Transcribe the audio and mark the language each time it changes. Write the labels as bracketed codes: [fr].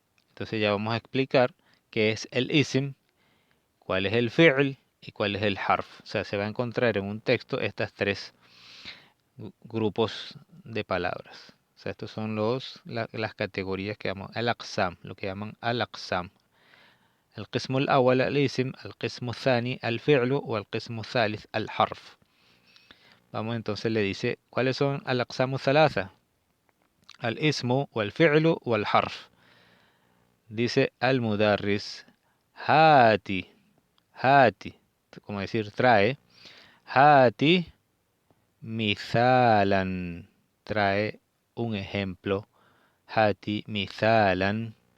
[es] Entonces ya vamos a explicar qué es el ism, cuál es el fi'l y cuál es el harf. O sea, se va a encontrar en un texto estas tres grupos de palabras. O sea, estos son las categorías que llamamos al-aqsam, lo que llaman al-aqsam. [ar] القسم الأول الاسم، القسم الثاني الفعل والقسم الثالث الحرف. [es] Vamos entonces le dice, ¿cuáles son [ar] al-aqsam thalatha? Al-ismu wal-fi'lu wal-harf. [es] Dice al-mudarris, [ar] hati, hati, [es] como decir trae, [ar] hati mithalan, [es] trae un ejemplo, hati mithalan,